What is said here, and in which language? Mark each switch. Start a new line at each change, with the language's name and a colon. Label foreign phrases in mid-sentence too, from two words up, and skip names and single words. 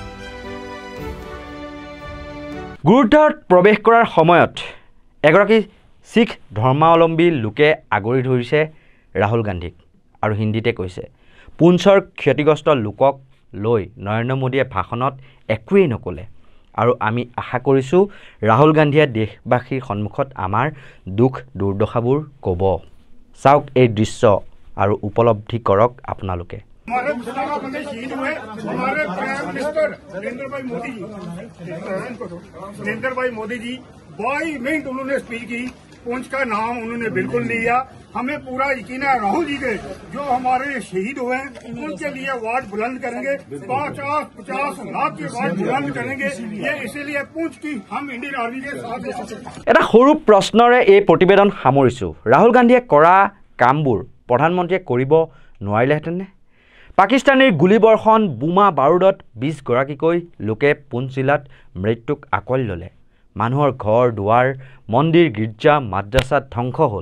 Assamese: গুৰুদ্বাৰত প্ৰৱেশ কৰাৰ সময়ত এগৰাকী শিখ ধৰ্মাৱলম্বী লোকে আগৰি ধৰিছে ৰাহুল গান্ধীক আৰু হিন্দীতে কৈছে পুঞ্চৰ ক্ষতিগ্ৰস্ত লোকক লৈ নৰেন্দ্ৰ মোদীয়ে ভাষণত একোৱেই নকলে আৰু আমি আশা কৰিছোঁ ৰাহুল গান্ধীয়ে দেশবাসীৰ সন্মুখত আমাৰ দুখ দুৰ্দশাবোৰ ক'ব। চাওক এই দৃশ্য আৰু উপলব্ধি কৰক আপোনালোকে।
Hindi: हमारे बंदे शहीद हुए हमारे
English: prime minister
Hindi: नरेंद्र भाई मोदी जी 22 मिनट उन्होंने स्पीच की। पुंछ का नाम उन्होंने बिल्कुल लिया। हमें पूरा यकीन है राहुल जी के जो हमारे शहीद हुए हैं उनके लिए आवाज बुलंद करेंगे। 50 लाख की आवाज बुलंद करेंगे। ये इसीलिए पुंछ की हम इंडियन आर्मी के साथ
Assamese: এটা সৰু প্ৰশ্নৰে এই প্ৰতিবেদন সামৰিছোঁ। ৰাহুল গান্ধীয়ে কৰা কামবোৰ প্ৰধানমন্ত্ৰীয়ে কৰিব নোৱাৰিলেহেঁতেনে? পাকিস্তানীৰ গুলীবৰ্ষণ বোমা বাৰুদত 20 গৰাকীকৈ লোকে পুঞ্চ জিলাত মৃত্যুক আঁকোৱালি ল'লে। মানুহৰ ঘৰ দুৱাৰ মন্দিৰ গীৰ্জা মাদ্ৰাছাত ধ্বংস হ'ল।